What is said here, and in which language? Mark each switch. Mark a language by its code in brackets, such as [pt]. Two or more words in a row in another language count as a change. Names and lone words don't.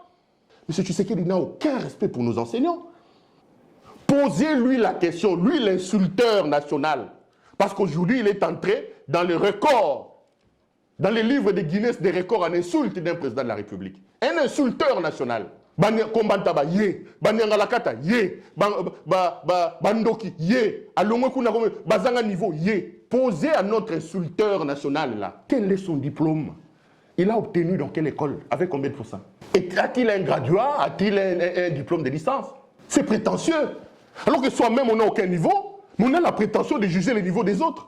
[fr] Monsieur Tshisekedi n'a aucun respect pour nos enseignants. Posez-lui la question, lui l'insulteur national. Parce qu'aujourd'hui, il est entré dans les records, dans les livres de Guinness des records en insulte d'un président de la République. Un insulteur national. [ln] Kombantaba, yé. Banyangalakata, yé. Bandoki, yé. Alongokuna, Bazanga niveau, yé. [fr] Posez à notre insulteur national là, quel est son diplôme? Il a obtenu dans quelle école? Avec combien de pourcents? Et a-t-il un graduat? A-t-il un diplôme de licence? C'est prétentieux. Alors que soi-même, on n'a aucun niveau, mais on a la prétention de juger les niveaux des autres.